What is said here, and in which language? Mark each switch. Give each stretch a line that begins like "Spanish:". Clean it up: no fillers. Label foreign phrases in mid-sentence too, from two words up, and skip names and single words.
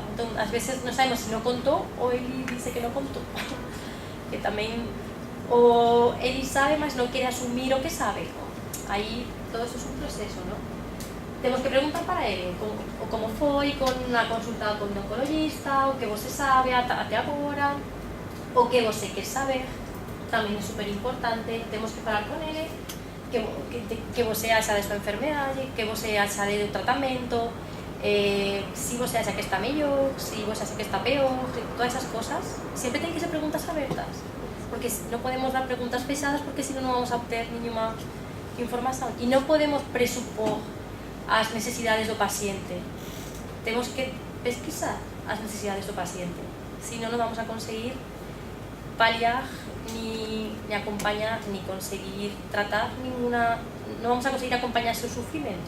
Galician: Entón, ás veces non sabemos se non contou, ou ele dice que non contou. Que tamén, ou ele sabe, mas non quere asumir o que sabe. Aí, todo eso é un proceso, non? Temos que preguntar para ele como foi con a consulta con o oncologista,
Portuguese: o que você sabe até agora, o que você quer saber, tamén é super importante.
Galician: Temos que falar con ele que
Portuguese: você acha
Galician: de súa enfermedade, que
Portuguese: você acha
Galician: do tratamento, si
Portuguese: você acha
Galician: que está mellor, si
Portuguese: você acha
Galician: que está peor, todas esas cosas. Sempre ten que ser preguntas abertas, porque non podemos dar preguntas pesadas porque si non vamos a obter ninguna información e non podemos presupor as necesidades do paciente. Temos que pesquisar as necesidades do paciente, senón non vamos a conseguir paliar, ni acompañar, ni conseguir tratar ninguna, non vamos a conseguir acompañar seu sufrimento.